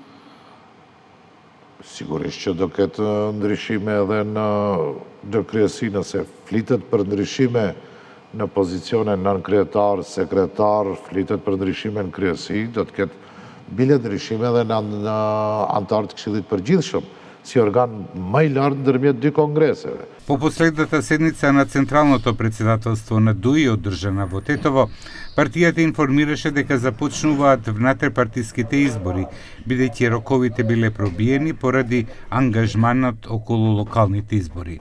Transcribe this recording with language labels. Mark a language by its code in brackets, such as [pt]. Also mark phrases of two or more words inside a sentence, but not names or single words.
[sq] Sigurisht që do ketë ndryshime edhe në kryesi, nëse flitet për ndryshime në pozicione nën-kryetar, sekretar, flitet për ndryshime në kryesi, do të ketë bile ndryshime edhe në antarët të Këshillit Përgjithshëm, si organ më i lartë ndërmjet 2 конгресeve. [mk] По последната седница на Централното председателство на ДУИ одржана во Тетово, партијата информираше дека започнуваат внатрешпартиските избори, бидејќи роковите биле пробиени поради ангажманот околу локалните избори.